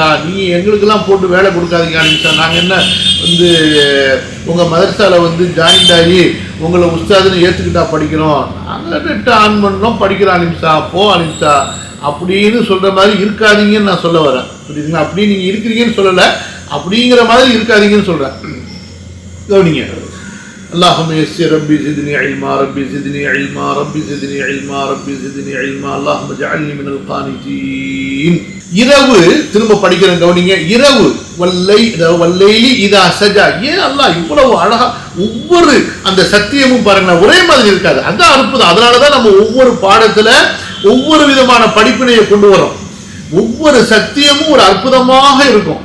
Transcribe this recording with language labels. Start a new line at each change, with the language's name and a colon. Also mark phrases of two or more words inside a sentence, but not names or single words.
Tamil: நீங்கள் எங்களுக்கெல்லாம் போட்டு வேலை கொடுக்காதீங்க அலிம்சா. நாங்கள் என்ன வந்து உங்கள் மதரசாவில் வந்து ஜாயின்ட் ஆகி உங்களை உஸ்தாதுன்னு ஏற்றுக்கிட்டா படிக்கிறோம், நாங்கள்
English: net on
Tamil: பண்ணோம் படிக்கிறோம் அலிம்சா, போ அலிம்சா அப்படின்னு சொல்கிற மாதிரி இருக்காதீங்கன்னு நான் சொல்ல வரேன். புரியுதுங்களா? அப்படி நீங்கள் இருக்கிறீங்கன்னு சொல்லலை, அப்படிங்கிற மாதிரி இருக்காதீங்கன்னு சொல்கிறேன். கவனிங்க.
Arabic: اللهم يسر ربي زدني علما ربي زدني علما ربي زدني علما ربي زدني علما اللهم اجعلني من القانتين.
Tamil: இரவு திரும்ப படிக்கிறேன் கவனிங்க. இரவு
Arabic: والليل إذا سجى.
Tamil: ஏன் அல்லாஹ் இவ்வளவு அழகா ஒவ்வொரு அந்த சத்தியமும் பாருங்க ஒரே மாதிரி இருக்காது. அதான் அற்புதம். அதனாலதான் நம்ம ஒவ்வொரு பாடத்துல ஒவ்வொரு விதமான படிப்பினையை கொண்டு வரோம். ஒவ்வொரு சத்தியமும் ஒரு அற்புதமாக இருக்கும்.